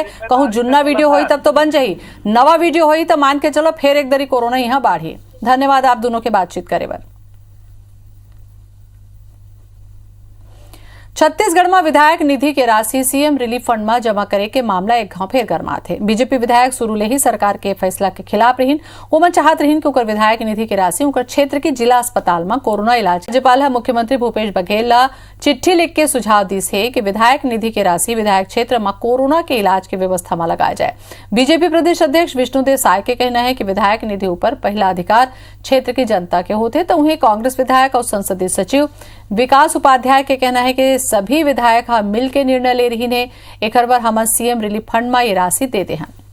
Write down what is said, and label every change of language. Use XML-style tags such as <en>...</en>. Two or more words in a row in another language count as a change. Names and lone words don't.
<hne>कहूँ जुन्ना वीडियो हुई तब तो बन जाही, नवा वीडियो हुई तो मान के चलो फिर एक दरी कोरोना यहाँ बाढ़ी। धन्यवाद आप दोनों के बातचीत करे बर। छत्तीसगढ़ में विधायक निधि के राशि सीएम रिलीफ फंड में जमा करे के मामला एक घाव फिर गरमा थे। बीजेपी विधायक शुरू ले ही सरकार के फैसला के खिलाफ रहीन। ओमन चाहत रहीन कि उकर विधायक निधि के राशि उकर क्षेत्र के जिला अस्पताल में कोरोना इलाज। राज्यपाल मुख्यमंत्री भूपेश बघेल ला चिट्ठी लिख के सुझाव दिस है कि विधायक निधि के राशि विधायक क्षेत्र में कोरोना के इलाज की व्यवस्था में लगाया जाए। बीजेपी प्रदेश अध्यक्ष विष्णुदेव साय के कहना है कि विधायक निधि ऊपर पहला अधिकार क्षेत्र की जनता के होते, तो उन्हें कांग्रेस विधायक और संसदीय सचिव विकास उपाध्याय के कहना है कि सभी विधायक मिल के निर्णय ले रही ने एक बार हम सीएम रिलीफ फंड में ये राशि देते हैं।</hne>